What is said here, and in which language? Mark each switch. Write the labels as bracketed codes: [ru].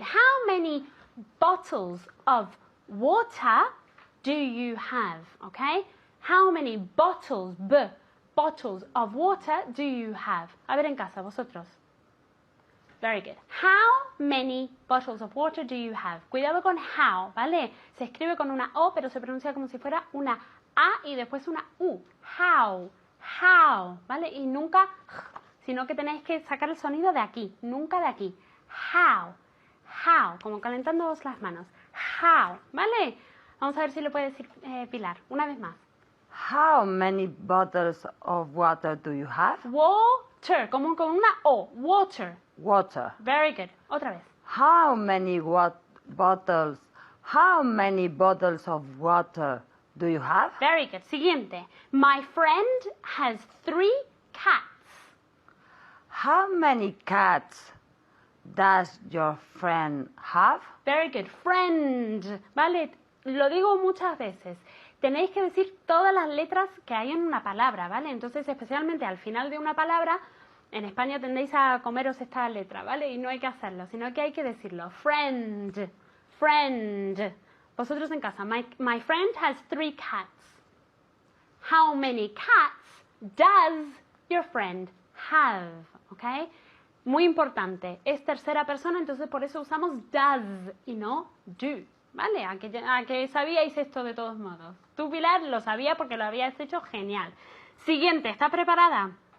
[en] How many bottles of water do you have? Okay? How many bottles of water do you have? [es] A ver en casa, vosotros. [en] Very good. How many bottles of water do you have? [es] Cuidado con how, ¿vale? Se escribe con una O, pero se pronuncia como si fuera una A y después una U. How, ¿vale? Y nunca, sino que tenéis que sacar el sonido de aquí, nunca de aquí. How, como calentando las manos. How, ¿vale? Vamos a ver si lo puede decir Pilar, una vez más. [en] How many bottles of water do you have? [es] Water, como con una O, water. [en] Water. Very good. [es] Otra vez. [en] How many bottles of water do you have? Very good. [es] Siguiente. [en] My friend has 3 cats. How many cats does your friend have? Very good. Friend. [es] Vale, lo digo muchas veces. Tenéis que decir todas las letras que hay en una palabra, ¿vale? Entonces, especialmente al final de una palabra, en España tendéis a comeros esta letra, ¿vale? Y no hay que hacerlo, sino que hay que decirlo. Friend. Friend. Vosotros en casa. [en] My friend has 3 cats. How many cats does your friend have? [es] ¿Ok? Muy importante. Es tercera persona, entonces por eso usamos does y no do. ¿Vale? ¿A que sabíais esto de todos modos? Tú, Pilar, lo sabía porque lo habías hecho genial. Siguiente, ¿está preparada?